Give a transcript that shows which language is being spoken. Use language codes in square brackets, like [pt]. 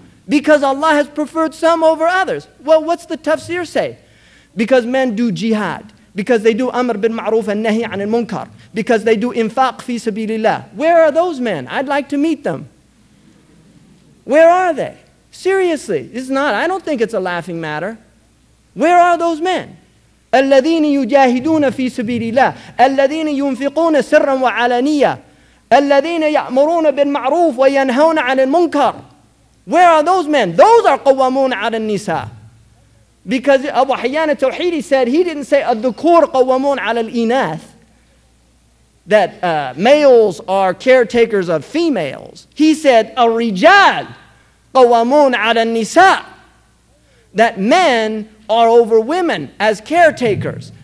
[en] Because Allah has preferred some over others. Well, what's the tafsir say? Because men do jihad. Because they do amr bil ma'ruf and nahi anil munkar. Because they do infaq fi sabilillah. Where are those men? I'd like to meet them. Where are they? Seriously, it's not. I don't think it's a laughing matter. Where are those men? [ar] الذين يجاهدون في سبيل الله الذين ينفقون سرا وعلانية الذين يأمرون بالمعروف وينهون عن المنكر. [en] Where are those men? Those are [ar] قوامون على النساء. [en] Because Abu Hayyan al-Tawhidi said, he didn't say [ar] الذكور قوامون على الإناث, [en] that males are caretakers of females. He said [ar] الرجال قوامون على النساء, [en] that men are over women as caretakers.